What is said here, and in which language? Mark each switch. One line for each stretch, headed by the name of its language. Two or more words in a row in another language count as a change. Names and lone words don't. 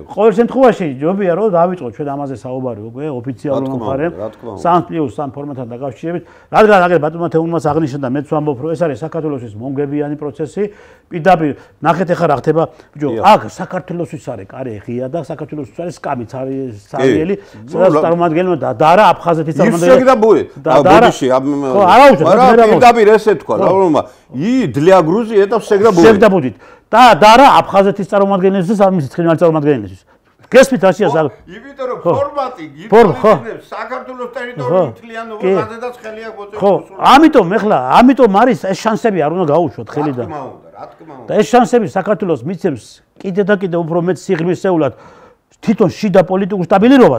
Georgian: ყოველ შემთხვევაში ჯობია რომ დავიწყოთ ჩვენ ამაზე საუბარი უკვე ოფიციალურ მხარემ 3+3 ფორმატთან დაკავშირებით, რადგან აგერ ბატონმა თეუნმას აღნიშნა და მეც ვამბობ რომ ეს არის საქართველოსთვის მომგებიანი პროცესი, პირდაპირ ნახეთ ახლა რა ხდება, ბიჭო, აქ საქართველოსთვის არის კარი ღია და საქართველოსთვის არის სკამიც არის სარიელი, სადაც წარმომადგენელმა და არა აფხაზეთის წარმომადგენელი. ისე და ბუი. ბოდიში, ხო, არა უჩვენე, მაგრამ პირდაპირ ესე თქვა, რომ
Russian: для Грузии это всегда будет. Всегда будет.
Georgian: და არა აფხაზეთის წარმომადგენლებისთვის, ამის ცხინვალის წარმომადგენლებისთვის. გესმით რაშია ზალ? იმიტომ რომ ფორმატი გითხოვებს საქართველოს ტერიტორიულ მთლიანობას, სადაც ხელი აქვს მოწესრიგებული. ხო, ამიტომ არის ეს შანსები არ უნდა გაუშვოთ ხელიდან. რა თქმა უნდა. და ეს შანსები საქართველოს მიცემს კიდე და კიდე უფრო მეც სიღრმისეულად თვითონ შიდა პოლიტიკურ სტაბილურობას.